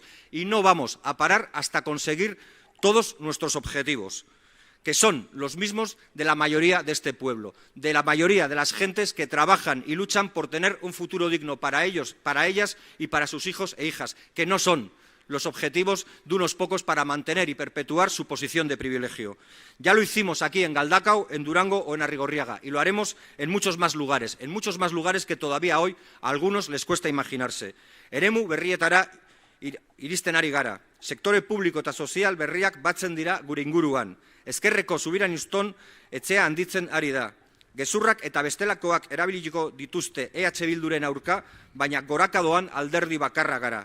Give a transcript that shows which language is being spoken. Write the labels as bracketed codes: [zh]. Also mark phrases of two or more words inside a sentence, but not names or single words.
[es] Y no vamos a parar hasta conseguir todos nuestros objetivos, que son los mismos de la mayoría de este pueblo, de la mayoría de las gentes que trabajan y luchan por tener un futuro digno para ellos, para ellas y para sus hijos e hijas, que no son los objetivos de unos pocos para mantener y perpetuar su posición de privilegio. Ya lo hicimos aquí en Galdakao, en Durango o en Arrigorriaga, y lo haremos en muchos más lugares que todavía hoy a algunos les cuesta imaginarse. [eu] Eremu berrietara iristen ari gara. Sektore publiko eta sozial berriak batzen dira gure inguruan. Ezkerreko subiraniston etxea handitzen ari da. Gezurrak eta bestelakoak erabiliko dituzte EH Bilduren aurka, baina gorakadoan alderdi bakarra gara.